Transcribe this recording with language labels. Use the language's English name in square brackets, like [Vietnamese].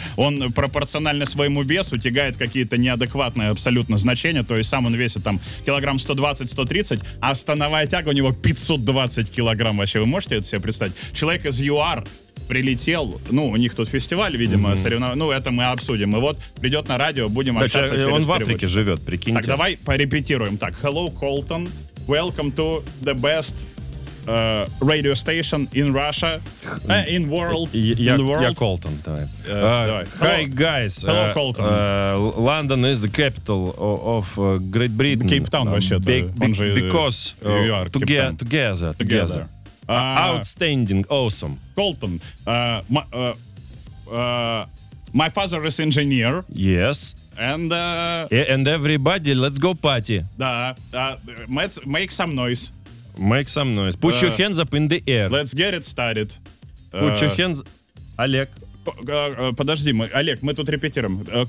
[Russian] Он пропорционально своему весу тягает какие-то неадекватное абсолютно значение, то есть сам он весит там килограмм 120-130, а становая тяга у него 520 килограмм вообще. Вы можете это себе представить? Человек из ЮАР прилетел, ну, у них тут фестиваль, видимо, соревнования, ну, это мы обсудим. И вот придет на радио, будем общаться через перевод. Он в Африке живет, прикиньте. Так, давай порепетируем. [English] Так, hello, Colton, welcome to the best radio station in Russia, in world. [Russian] Я Колтон, давай. [English] Hi, guys. Hello, Colton. London is the capital of Great Britain. [Russian] Cape Town, вообще-то. [English] Because together. Outstanding, awesome. Colton, my father is engineer. Yes. And and everybody, let's go party. [Russian] Да, [English] make some noise. Make some noise. Put your hands up in the air. Let's get it started. Put your hands... Олег. [Russian] Подожди, Олег, мы тут репетируем.